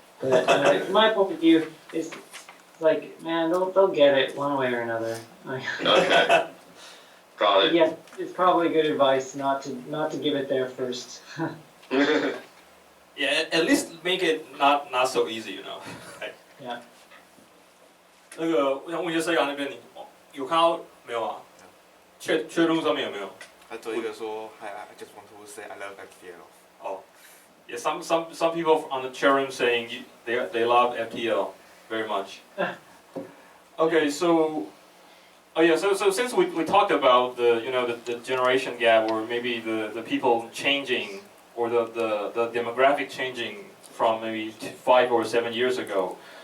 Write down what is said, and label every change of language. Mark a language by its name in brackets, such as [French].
[English] But from my point of view, it's like, man, they'll get it one way or another. Okay. Got it. Yeah, it's probably good advice not to give it there first. Yeah, at least make it not so easy. Yeah. [Chinese] 那个，我想问一下，摄阳那边你有看到没有啊？确录上面有没有？他做一个说， [English] I just want to say I love FTL。 Oh, yeah. Some people on the chat room saying they love FTL very much. Okay, so so since we talked about the generation gap, or maybe the people changing, or the demographic changing from maybe 5 or 7 years ago.